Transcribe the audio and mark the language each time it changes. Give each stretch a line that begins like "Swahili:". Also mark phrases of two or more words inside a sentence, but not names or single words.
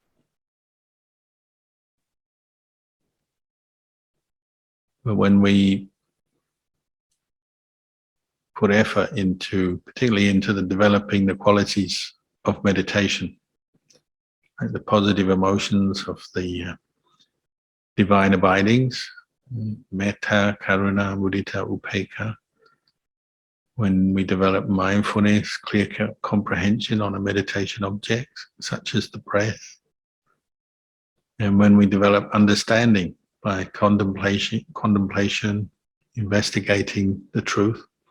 English: But when we put effort into, particularly into the developing the qualities of meditation, like the positive emotions of the divine abidings,
Pali: metta, karuna, mudita, upekkha,
English: when we develop mindfulness, clear comprehension on a meditation object, such as the breath, and when we develop understanding by contemplation, investigating the truth,